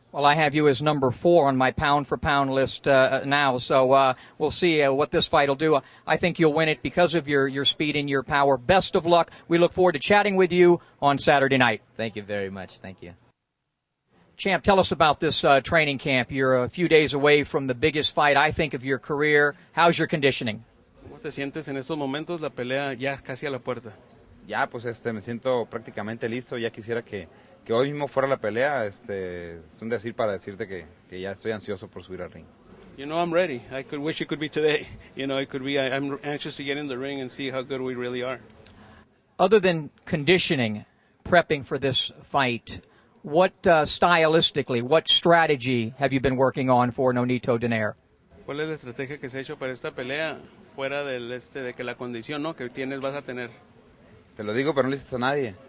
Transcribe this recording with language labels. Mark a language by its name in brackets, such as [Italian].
[English] Well, I have you as number 4 on my pound-for-pound list now, so we'll see what this fight will do. I think you'll win it because of your speed and your power. Best of luck. We look forward to chatting with you on Saturday night. Thank you very much. Thank you. Champ, tell us about this training camp. You're a few days away from the biggest fight, I think, of your career. How's your conditioning? [Spanish] ¿Cómo te sientes en estos momentos? La pelea ya casi a la puerta. Ya, pues me siento prácticamente listo. Ya quisiera que hoy mismo fuera la pelea. Es un decir para decirte que ya estoy ansioso por subir al ring. [English] You know, I'm ready. I could wish it could be today. You know, it could be. I'm anxious to get in the ring and see how good we really are. Other than conditioning, prepping for this fight, what stylistically, what strategy have you been working on for Nonito Donaire? [Spanish] ¿Cuál es la estrategia que se ha hecho para esta pelea fuera de que la condición, ¿no? que tienes vas a tener? Te lo digo, pero no le dices a nadie.